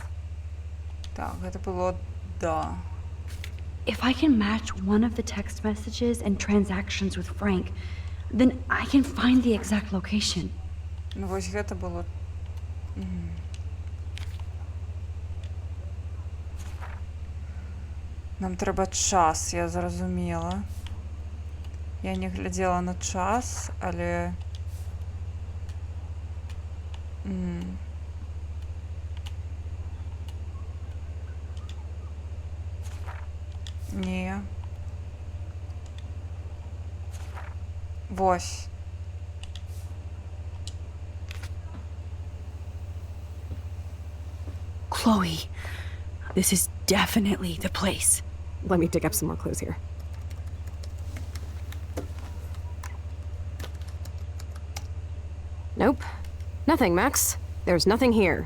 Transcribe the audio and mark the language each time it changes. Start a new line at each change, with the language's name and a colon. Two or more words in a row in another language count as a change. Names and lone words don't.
Belarusian: Так, гэта было да.
English: If I can match one of the text messages and transactions with Frank, then I can find the exact location.
Belarusian: Ну, вось гэта было... Нам трэба час, я зразумела. Я не глядзела на час, але... Не. Вось.
English: Chloe, this is definitely the place. Let me dig up some more clues here. Nope. Nothing, Max. There's nothing here.